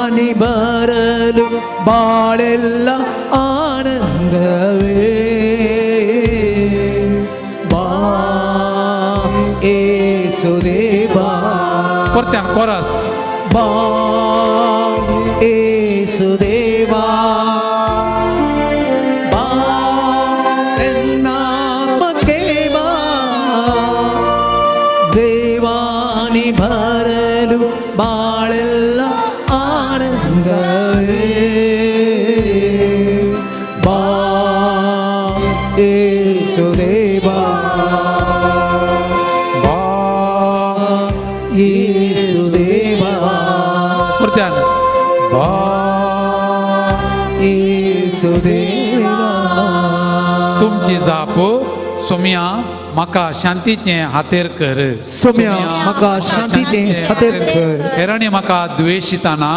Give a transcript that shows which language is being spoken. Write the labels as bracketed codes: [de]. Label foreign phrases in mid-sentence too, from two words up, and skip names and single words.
[kn] ಬರಲು ಬಾಳೆಲ್ಲ ಆನಂದವೇ ಬಾ ಏಸುದೇವಾ [kok] परत्यान कोरस [kn] ಬಾ ಏಸುದೇವಾ ಬಾ ಎನ್ನಾತ್ಮಕ್ಕೆ ಬಾ ದೇವಾನಿ ಬರಲು ಬಾಳೆಲ್ಲ ಆನಂದವೇ ಬಾ ಏಸುದೇವಾ ಬಾ ಏಸುದೇವಾ [kok] परत्यान बा येसुदेवा तुमची जाप सोम्या म्हाका शांतीचे हातेर कर सोम्या म्हाका शांतीचे हातेर कर हेराणी म्हाका द्वेषिताना